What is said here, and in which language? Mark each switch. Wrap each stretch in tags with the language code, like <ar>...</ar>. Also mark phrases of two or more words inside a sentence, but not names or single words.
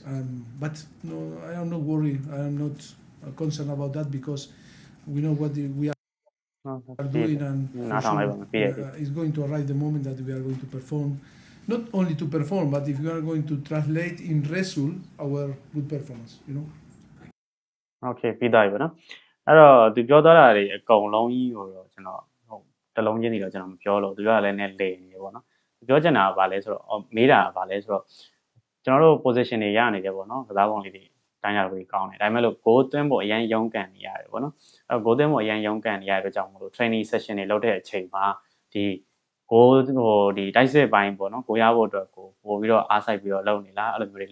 <en>But no, I am not worried. I am not concerned about that because we know what we are doing, and for sure, it's going to arrive the moment that we are going to perform. Not only to perform, but if we are going to translate in result our good performance, you know.</en> <my>Okay ပြီးသားပြီပေါ့နော်အဲ့တော့သူပြောသွားတာတွေအကုန်လုံးကြီးကိုတော့ကျွန်တော်ဟုတ်တလုံးချင်းစီတော့ကျွန်တော်မပြောလို့သူကလည်းနဲ့လေနေတယ်ပေါ့နော်သူပြောချင်တာကဘာလဲဆိုတော့မေးတာကဘာလဲဆိုတော့ကျွန်တော်တို့ position တွေရနေတယ်ပေါ့နော်ကစားပုံလေးတွေတိုင်းရလို့ကောင်းတယ်ဒါပေမဲ့လို့ goal သွင်းဖို့အရင်ရုန်းကန်နေရတယ်ပေါ့နော်အဲ့ goal သွင်းဖို့အရင်ရုန်းကန်နေရတဲ့အတွက်ကြောင့်မလို့</my> <en>training session</en> <my>တွေလုပ်တဲ့အချိန်မှာဒီ goal ဟိုဒီတိုက်စစ်ပိုင်းပေါ့နော်ကိုရဖို့အတွက်ကိုပို့ပြီးတော့အားစိုက်ပြီးတော့လုပ်နေလားအဲ့လိုမျိုးတွေ</my>